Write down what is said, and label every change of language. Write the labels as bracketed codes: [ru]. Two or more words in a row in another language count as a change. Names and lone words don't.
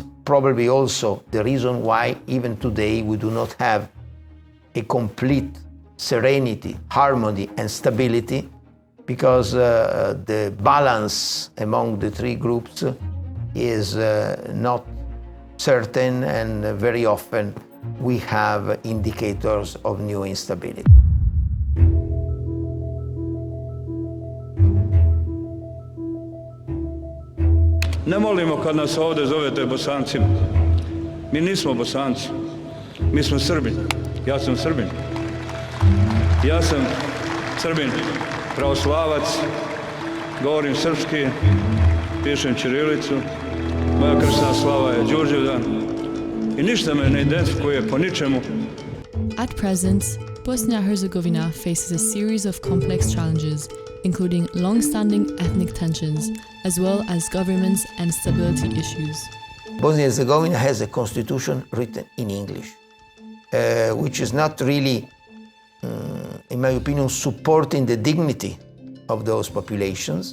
[en] probably also the reason why even today we do not have a complete serenity, harmony, and stability, because the balance among the three groups is not certain, and very often we have indicators of new instability. [sr] Ne molimo kad nas ovdje zovete Bosancima. Mi nismo Bosanci. Mi smo Srbi. Ja sam Srbin. Ja sam Srbin, pravoslavac, govorim srpski, pišem ćirilicu, moja krsna slava je Đurđevdan i ništa me ne identifikuje po ničemu. [en] At present, Bosnia-Herzegovina faces a series of complex challenges, including long-standing ethnic tensions, as well as governance and stability issues. Bosnia-Herzegovina has a constitution written in English, which is not really, in my opinion, supporting the dignity of those populations.